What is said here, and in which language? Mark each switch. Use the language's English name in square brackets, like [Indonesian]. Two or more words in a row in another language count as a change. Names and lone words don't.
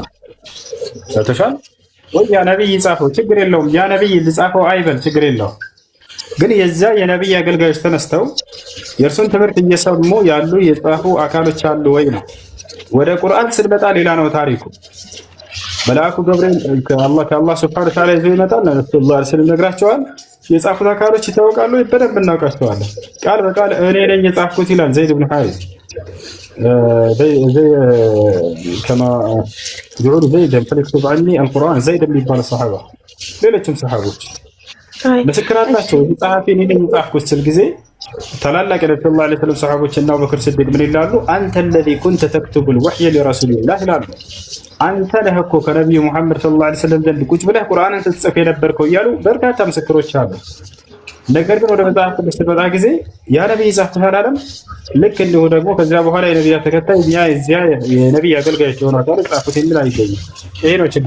[Amharic] ተሻል ወይ ያ ነብይ ጻፈው ችግር የለውም፣ ያ ነብይ ጻፈው አይበል ችግር የለውም። ግን የዛ የነብይ አገልጋዮች ተነስተው የእርሱን ትምህርት እየሰሙ ያሉ የጻፉ አካሎች አሉ ወይ ነው። ወደ ቁርአን ስንመጣ ሌላ ነው ታሪኩ። መልአኩ ገብርኤል ከአላህ [Arabic] سبحانه وتعالى [Amharic] ይዞ ይመጣል። ነብዩ [Arabic] صلى الله عليه وسلم [Amharic] ይነግራቸዋል። የጻፉት አካሎች ይታወቃሉ፣ በደንብ እናውቃቸዋለን። ቃል በቃል እኔ ነኝ የጻፍኩት ይላል ዘይድ ብን ሐሪስ [Arabic] كما يقول زيد فليكتب عني القرآن زيد [Amharic] የሚባል ሰሃባ ሌሎችም ሰሃቦች ምስክር አላቸው። ጸሐፊ እኔ ነኝ የጻፍኩት ስል ጊዜ ታላላቅ ነብዩ [Arabic] صلى الله عليه وسلم [Amharic] ሰሃቦች እና አቡበክር ሲዲቅ ምን ይላሉ? አንተ [Arabic] الذي كنت تكتب الوحي لرسول الله [Amharic] ይላሉ። አንተ ነህ እኮ ከነብዩ መሐመድ [Arabic] صلى الله عليه وسلم [Amharic] ዘንድ ቁጭ ብለህ ቁርአንን ስትጽፍ የነበርከው እያሉ በርካታ ምስክሮች አሉ። ነገር ግን ወደ መጽሐፍ ቅዱስ ስትመጣ ጊዜ ያ ነብይ ጻፈው አላለም። ልክ እንዲሁ ደግሞ ከዚያ በኋላ የነብያት ተከታይ የነብይ አገልጋዮች የሆኑ አካሎች ጻፉት የሚል አይገኝም። ይሄ ነው ችግሩ።